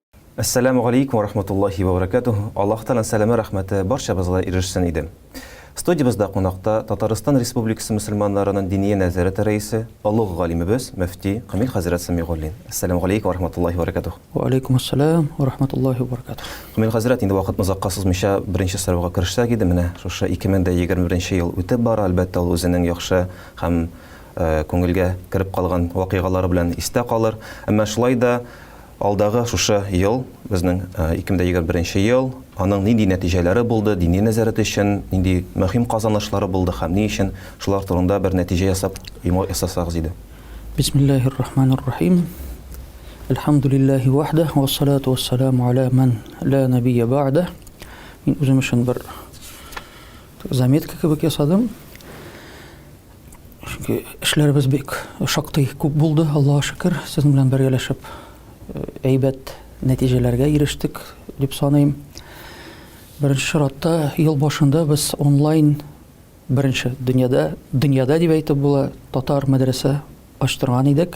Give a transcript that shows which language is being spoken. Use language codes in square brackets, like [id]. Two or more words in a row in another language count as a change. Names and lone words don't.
[ar] السلام عليكم ورحمة الله وبركاته. [tt] Аллах Тааланың сәламе, рәхмәте барчабызга ирешсен иде. Студиябызда кунакта Татарстан Республикасы мөселманнарының дини нәзарәт рәисе, улуг галимебез, мөфти Камил хәзрәт Самигуллин. [ar] السلام عليكم ورحمة الله وبركاته. وعليكم السلام ورحمة الله وبركاته. [tt] Камил хәзрәт, инде вакыт музакка сузмыйча беренче сорауга керешсәк иде. Менә шушы 2021 ел үтеп бара, әлбәттә ул үзенең яхшы һәм күңелгә кирип калган вакыйгалары белән истә калыр. Әмма шулай да алдагы шушы ел, безнең 2021 ел, аның нинди нәтиҗәләре булды, дини нәзарәт өчен, нинди мөһим казанышлары булды һәм ни өчен, шулар турында бер нәтиҗә ясап, ясасагыз иде. [ar] بسم الله الرحمن الرحيم. الحمد لله وحده والصلاة والسلام على من لا نبي بعده. [tt] Мин үзем өчен бер заметка кебек ясадым. Чөнки эшләребез бик шактый күп булды, Аллаһка шөкер. Сезнең белән бергәләшеп әйбәт нәтиҗәләргә ирештек дип саныйм. Беренче чиратта ел башында без онлайн беренче дөньяда дип әйтеп була татар мәдрәсә ачтырган идек.